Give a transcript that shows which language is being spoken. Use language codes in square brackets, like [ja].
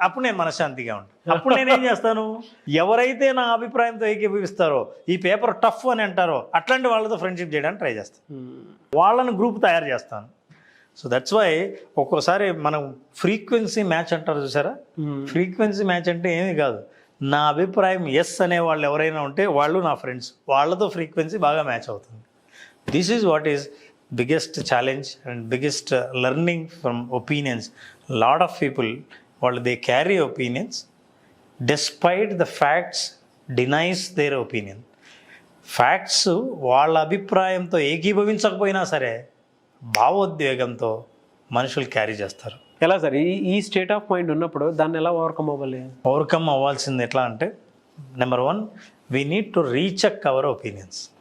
[te] అప్పుడు నేను మనశ్శాంతిగా ఉంటాను. అప్పుడు నేనేం చేస్తాను, ఎవరైతే నా అభిప్రాయంతో ఏకీభవిస్తారో, ఈ పేపర్ టఫ్ అని అంటారో అట్లాంటి వాళ్ళతో ఫ్రెండ్షిప్ చేయడానికి ట్రై చేస్తాను. వాళ్ళని గ్రూప్ తయారు చేస్తాను. [en] so that's why [te] ఒక్కోసారి మనం ఫ్రీక్వెన్సీ మ్యాచ్ అంటారు చూసారా. ఫ్రీక్వెన్సీ మ్యాచ్ అంటే ఏమీ కాదు, నా అభిప్రాయం ఎస్ అనే వాళ్ళు ఎవరైనా ఉంటే వాళ్ళు నా ఫ్రెండ్స్, వాళ్ళతో ఫ్రీక్వెన్సీ బాగా మ్యాచ్ అవుతుంది. [en] This is what is biggest challenge and biggest learning from opinions. Lot of people, [te] వాళ్ళు [en] they carry opinions despite the facts denies their opinion. [te] Facts వాళ్ళ అభిప్రాయంతో ఏకీభవించకపోయినా సరే భావోద్వేగంతో మనుషులు క్యారీ చేస్తారు. ఎలా సార్ ఈ స్టేట్ ఆఫ్ మైండ్ ఉన్నప్పుడు దాన్ని ఎలా ఓవర్కమ్ అవ్వాలి? ఓవర్కమ్ అవ్వాల్సింది ఎట్లా అంటే, number 1, [en] We need to recheck our opinions.